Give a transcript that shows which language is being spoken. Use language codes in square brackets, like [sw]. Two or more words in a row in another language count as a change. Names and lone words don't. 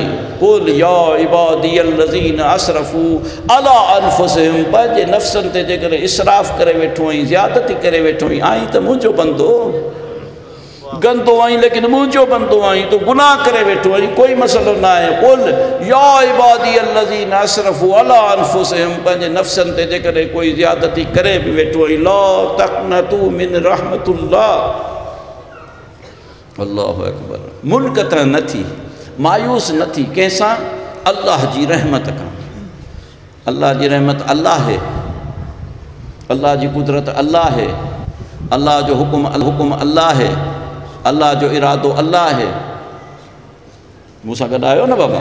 [ar] قل يا عبادي الذين أسرفوا على أنفسهم, [sd] पंहिंजे नफ़्सनि ते जेकॾहिं इसराफ़ करे वेठो आहीं, ज़्यादती करे वेठो आहीं, आहीं त मुंहिंजो बंदो, गंदो आहीं लेकिन मुंहिंजो बंदो आहीं, तो गुनाह करे वेठो आहीं, कोई मसलो न आहे। [ar] قل يا عبادي الذين أسرفوا على أنفسهم, [sd] पंहिंजे नफ़्सनि ते जेकॾहिं कोई ज़्यादती करे बि वेठो आहीं, [ar] لا تقنطوا من رحمة الله، الله أكبر, [sd] मुनक़त न थी, मायूस न थी कंहिंसां, अल्लाह जी रहमत खां। अल्लाह जी रहमत अल्लाह है, अल्लाह जी कुदरत अल्लाह है, अल्लाह जो हुक्म अल्लाह है, अल्लाह जो इरादो अल्लाह है। मूंसां गॾु आयो न बाबा?